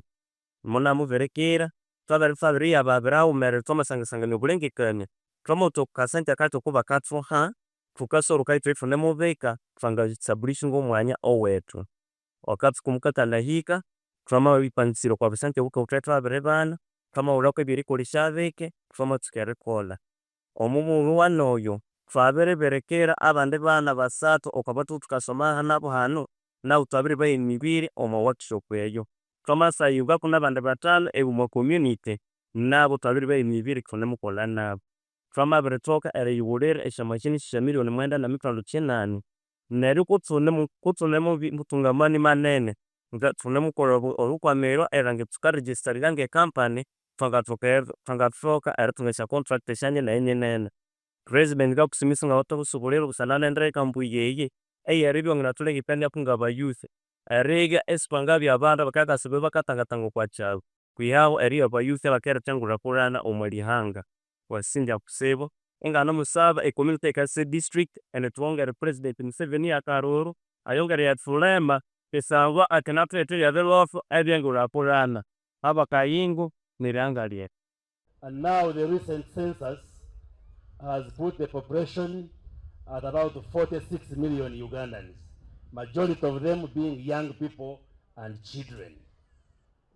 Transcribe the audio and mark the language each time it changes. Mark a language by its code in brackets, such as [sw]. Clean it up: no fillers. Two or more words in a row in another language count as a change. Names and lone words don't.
[koo] Munamubirikira, thwabiriyababira haghumerere thwamasangasangania obulengekania, thwamawutha okukasente kake okubakathuha, thukasolhuka ithwe ithunemubika, thwangaestablishinga omwanya owethu. Akathuku mukakanahika, thwamabiripangisirya okwa bisente buke thwabya thwabiribana, thwamawulhaku ebyerikolesya bike, thwamatsuka erikolha. Omubughulhu wanoyo, thwabiribirikira abandi bana basathu okwabathuku thukasoma nabu hanu, nabu thwabiribaha emibiri omwa workshop eyo. Thwamasayungaku nabandi bathanu omwa community, nabu thwabiribaha emibiri ithunemukolha nabu. Thwamabirithoka eriyighulira esyamachine syamillion 9.8. Neryo kuthunemuthunga amani manene, thunemukolha olhukwamiro erilhangira thukaregistaringa nge-company, thwangathoka erithunga esyacontract esyanene. President ngakusimisa ngawithe obusubuliro busana nendeka mbuya eyi, eyeribya iwanganathulengekanyaku ngabayouth, eribya isithwangabya abandu abakabya bakathangatanga okwakyalo, kwihahu eribya abayouth abakiretha engulhakulhana omwalihanga. Wasingya kutsibu, inganimusaba community eyikasa district enithughongere President Museveni yakalhulhu, ayongere erithulema kusangwa akinathuletherya ebilhotho ebyengulhakulhana. Abakayingo nirihanga lyethu. [en] And now the recent census has put the population at about 46 million Ugandans, majority of them being young people and children.